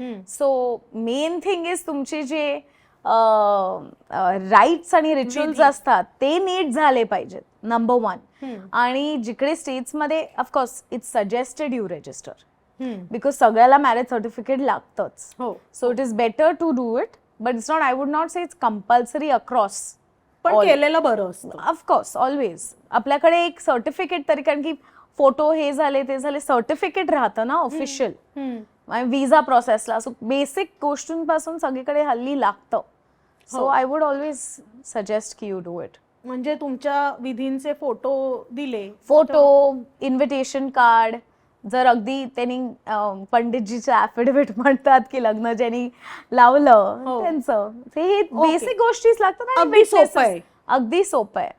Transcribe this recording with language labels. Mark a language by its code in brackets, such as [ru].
[mr] So main thing is तुमचे जे rights आणि रिच्युअल्स असतात ते नीट झाले पाहिजेत, नंबर 1. आणि जिकडे स्टेट्समध्ये [en] of course it's suggested you register [mr] because सगळ्याला मॅरेज सर्टिफिकेट लागतंच. हो, [en] So it is better to do it, but it's not, I would not say it's compulsory across. [mr] पण केलेलं बरं असतं [en] Of course always. [mr] आपल्याकडे एक सर्टिफिकेट तरी, कारण की फोटो हे झाले ते झाले, सर्टिफिकेट राहतं ना ऑफिशियल विजा प्रोसेसला. सो बेसिक गोष्टींपासून सगळीकडे हल्ली लागतं. [en] So I would always suggest की you do it. [mr] म्हणजे तुमच्या विधींचे फोटो दिले, फोटो, इन्व्हिटेशन कार्ड, जर अगदी त्यांनी पंडितजीचं ऍफिडेव्हिट म्हणतात की लग्न ज्यांनी लावलं त्यांचं, हे बेसिक गोष्टीच लागतात. अगदी सोपं आहे. अगदी सोपं आहे.